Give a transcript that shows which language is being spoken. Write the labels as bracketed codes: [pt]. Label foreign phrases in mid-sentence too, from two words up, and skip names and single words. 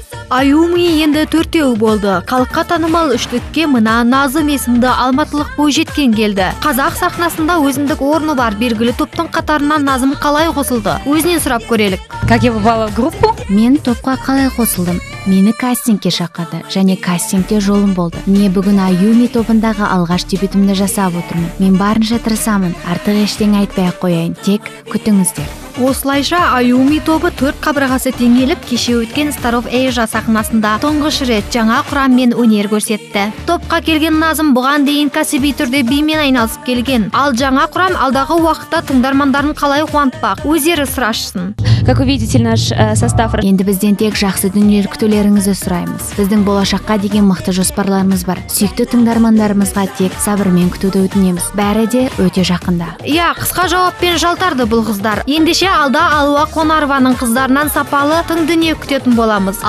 [kk] Аюми енді 4-еу болды. Халыққа танымал үштікке мына Назым есімді алматылық бойжеткен келді. Қазақ сахнасында өзіндік орны бар белгілі топтың қатарынан Назым қалай қосылды? Өзінен сұрап көрелік. [ru] Как я попала в группу? [kk] Мен топқа қалай қосылдым? Мені кастингке шақырды, және кастингте жолым болды. Міне бүгін Аюми тобындағы алғаш дебютімді жасап отырмын. Мен барынша тырысамын, артық ештеңе айтпай-ақ қояйын, тек күтіңіздер. Осылайша Аюми тобы 4 қабырғасы теңеліп, кеше өткен Star of Asia сахнасында тұңғыш рет жаңа құраммен өнер көрсетті. Топқа келген Назым бұған дейін кәсіби түрде бимен айналысып келген. Ал жаңа құрам алдағы уақытта тыңдармандарын қалай қуантпақ? Өздері сұрашсын. [ru] Как вы видите, наш состав... [kk] Енді бізден тек жақсы дүниелер күтулеріңізді сұраймыз. Біздің болашаққа деген мықты жоспарларымыз бар. Сүйікті тыңдармандарымызға тек сабырмен күтуді өтінеміз. Бәрі де өте жақында. Иә, қысқа жауаппен жалтарды бұл қыздар. Ендеше алда Алуа Қонарованың қыздарынан сапалы тың дүние күтетін боламыз.